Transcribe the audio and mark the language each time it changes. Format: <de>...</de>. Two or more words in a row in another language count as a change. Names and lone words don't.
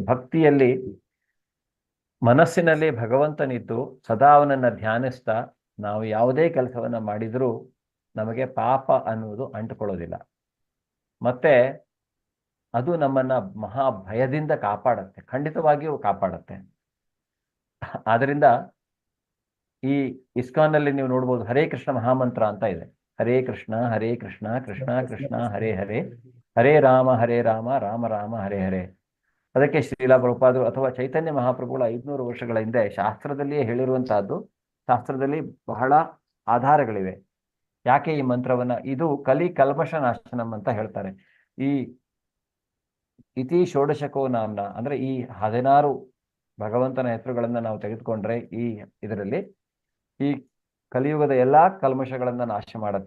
<kn>ಭಕ್ತಿಯಲ್ಲಿ ಮನಸ್ಸಿನಲ್ಲಿ ಭಗವಂತನಿದ್ದು ಸದಾ ಅವನನ್ನ ಧ್ಯಾನಿಸ್ತಾ ನಾವು ಯಾವುದೇ ಕೆಲಸವನ್ನ ಮಾಡಿದರೂ ನಮಗೆ ಪಾಪ ಅನ್ನುವುದು ಅಂಟುಕೊಳ್ಳೋದಿಲ್ಲ. ಮತ್ತೆ ಅದು ನಮ್ಮನ್ನ ಮಹಾ ಭಯದಿಂದ ಕಾಪಾಡುತ್ತೆ, ಖಂಡಿತವಾಗಿಯೂ ಕಾಪಾಡುತ್ತೆ. ಆದ್ರಿಂದ ಈ ಇಸ್ಕಾನ್ನಲ್ಲಿ ನೀವು ನೋಡ್ಬೋದು ಹರೇ ಕೃಷ್ಣ ಮಹಾಮಂತ್ರ ಅಂತ ಇದೆ.</kn> <sa>ಹರೇ ಕೃಷ್ಣ ಕೃಷ್ಣ ಕೃಷ್ಣ ಹರೇ ಹರೇ, ಹರೇ ರಾಮ ರಾಮ ರಾಮ ಹರೇ ಹರೇ.</sa> <kn>ಅದಕ್ಕೆ ಶ್ರೀಲಾ ಪ್ರಭುಪಾದರು ಅಥವಾ ಚೈತನ್ಯ ಮಹಾಪ್ರಭುಗಳ 500 ವರ್ಷಗಳ ಹಿಂದೆ ಶಾಸ್ತ್ರದಲ್ಲಿಯೇ ಹೇಳಿರುವಂತಹದ್ದು. ಶಾಸ್ತ್ರದಲ್ಲಿ ಬಹಳ ಆಧಾರಗಳಿವೆ ಯಾಕೆ ಈ ಮಂತ್ರವನ್ನ, ಇದು</kn> <sa>ಕಲಿ ಕಲ್ಮಶ ನಾಶನಂ</sa> <kn>ಅಂತ ಹೇಳ್ತಾರೆ. ಈ</kn> <sa>ಇತಿ ಷೋಡಶಕೋ ನಾಮ್ನ</sa> <kn>ಅಂದ್ರೆ ಈ 16 ಭಗವಂತನ ಹೆಸರುಗಳನ್ನ ನಾವು ತೆಗೆದುಕೊಂಡ್ರೆ ಈ ಇದರಲ್ಲಿ ಈ ಕಲಿಯುಗದ ಎಲ್ಲಾ ಕಲ್ಮಶಗಳನ್ನ ನಾಶ ಮಾಡುತ್ತೆ.</kn>